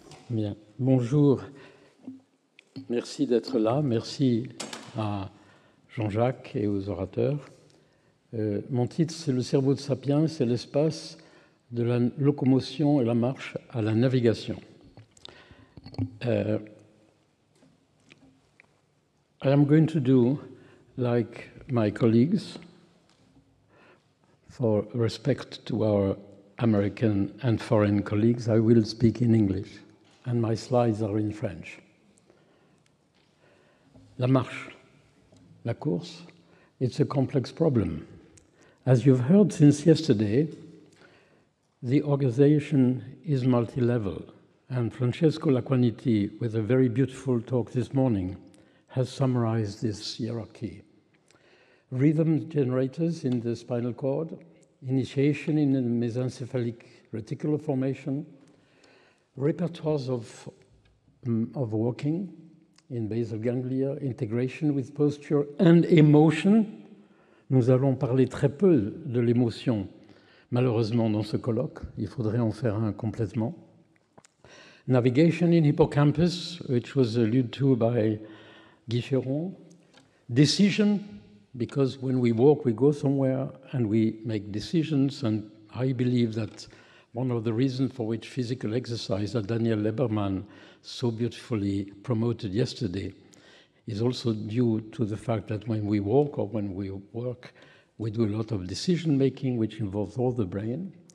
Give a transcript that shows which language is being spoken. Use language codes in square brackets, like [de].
[fr] Bien. Bonjour. Merci d'être là. Merci à Jean-Jacques et aux orateurs. Mon titre, c'est Le cerveau de Sapiens, c'est l'espace de la locomotion et la marche à la navigation. [en] I am going to do like my colleagues, for respect to our American and foreign colleagues, I will speak in English, and my slides are in French. [fr] La marche, la course, [en] it's a complex problem. As you've heard since yesterday, the organization is multi-level, and Francesco Laquaniti, with a very beautiful talk this morning, has summarized this hierarchy. Rhythm generators in the spinal cord, initiation in the mesencephalic reticular formation, repertoires of walking in basal ganglia, integration with posture and emotion. [fr] Nous allons parler très peu de l'émotion, malheureusement, dans ce colloque. Il faudrait en faire un complètement. [en] Navigation in hippocampus, which was alluded to by Guy Ferron. Decision, because when we walk, we go somewhere and we make decisions. And I believe that one of the reasons for which physical exercise that Daniel Leberman so beautifully promoted yesterday is also due to the fact that when we walk or when we work, we do a lot of decision-making, which involves all the brain.